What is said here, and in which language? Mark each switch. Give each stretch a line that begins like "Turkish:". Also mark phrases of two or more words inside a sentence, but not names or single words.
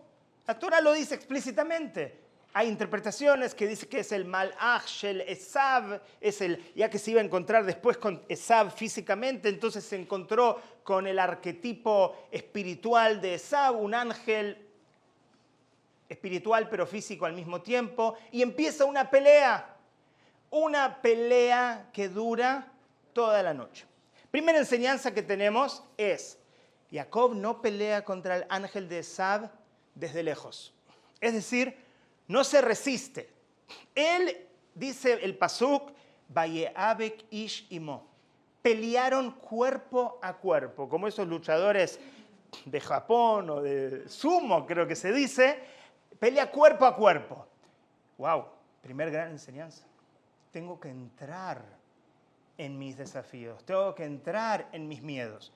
Spanish: La Torah lo dice explícitamente. Hay interpretaciones que dicen que es el
Hebrew: מלאך של עשו,
Spanish: ya que se iba a encontrar después con Esav físicamente, entonces se encontró con el arquetipo espiritual de Esav, un ángel espiritual pero físico al mismo tiempo, y empieza una pelea que dura toda la noche. Primera enseñanza que tenemos es, Jacob no pelea contra el ángel de Esav desde lejos. Es decir, no se resiste. Él, dice el pasuk,
Hebrew: ויאבק איש עמו.
Spanish: Pelearon cuerpo a cuerpo, como esos luchadores de Japón o de sumo, creo que se dice, pelea cuerpo a cuerpo. ¡Wow! Primer gran enseñanza. Tengo que entrar en mis desafíos, tengo que entrar en mis miedos.